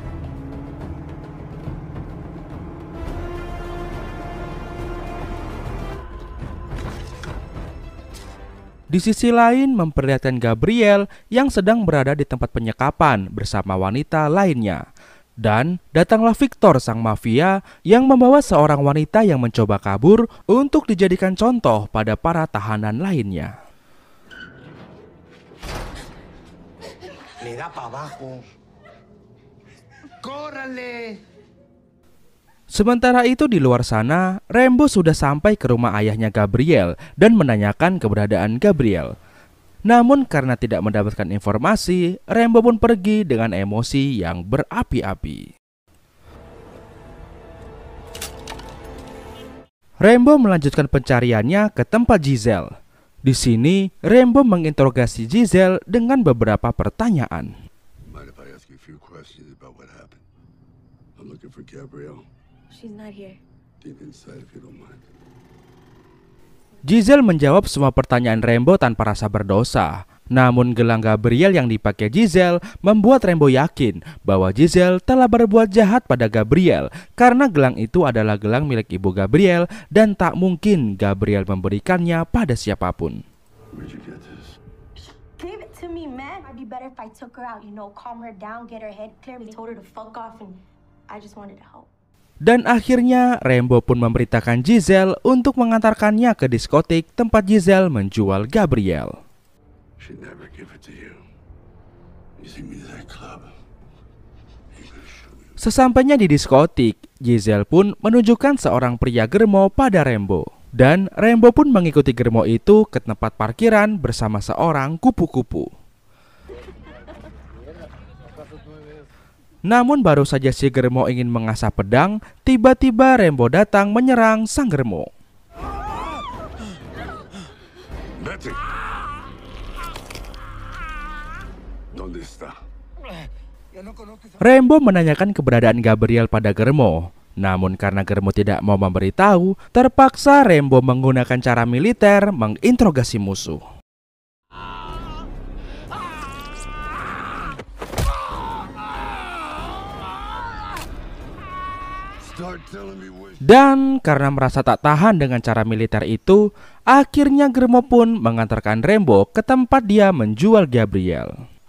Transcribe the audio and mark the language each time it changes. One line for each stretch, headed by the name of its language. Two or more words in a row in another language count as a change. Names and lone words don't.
Indonesian: Di sisi lain memperlihatkan Gabriel yang sedang berada di tempat penyekapan bersama wanita lainnya. Dan datanglah Victor sang mafia yang membawa seorang wanita yang mencoba kabur untuk dijadikan contoh pada para tahanan lainnya.
Spanish: Le da para abajo. ¡Córrale!
Indonesian: Sementara itu di luar sana, Rambo sudah sampai ke rumah ayahnya Gabriel dan menanyakan keberadaan Gabriel. Namun karena tidak mendapatkan informasi, Rambo pun pergi dengan emosi yang berapi-api. Rambo melanjutkan pencariannya ke tempat Giselle. Di sini, Rambo menginterogasi Giselle dengan beberapa pertanyaan.
English: Mind if I ask you a few questions about what happened? I'm looking for Gabrielle. She's not here. Deep inside, if you don't mind.
Indonesian: Giselle menjawab semua pertanyaan Rambo tanpa rasa berdosa. Namun gelang Gabriel yang dipakai Giselle membuat Rambo yakin bahwa Giselle telah berbuat jahat pada Gabriel karena gelang itu adalah gelang milik ibu Gabriel dan tak mungkin Gabriel memberikannya pada siapapun.
English: Where'd you get this? Give it to me, man. I'd be better if I took her out, calm her down, get her head clear. We told her to fuck off and I just wanted to help.
Indonesian: Dan akhirnya Rambo pun memberitakan Giselle untuk mengantarkannya ke diskotik tempat Giselle menjual Gabriel.
English: She'd never give it to you. You see me to that club.
Indonesian: Sesampainya di diskotik, Giselle pun menunjukkan seorang pria germo pada Rambo. Dan Rambo pun mengikuti germo itu ke tempat parkiran bersama seorang kupu-kupu. Namun baru saja si germo ingin mengasah pedang, tiba-tiba Rambo datang menyerang sang germo.
Spanish: Betty. ¿Dónde está?
Indonesian: Rambo menanyakan keberadaan Gabriel pada germo. Namun karena germo tidak mau memberitahu, terpaksa Rambo menggunakan cara militer menginterogasi musuh. Dan karena merasa tak tahan dengan cara militer itu, akhirnya germo pun mengantarkan Rambo ke tempat dia menjual Gabriel.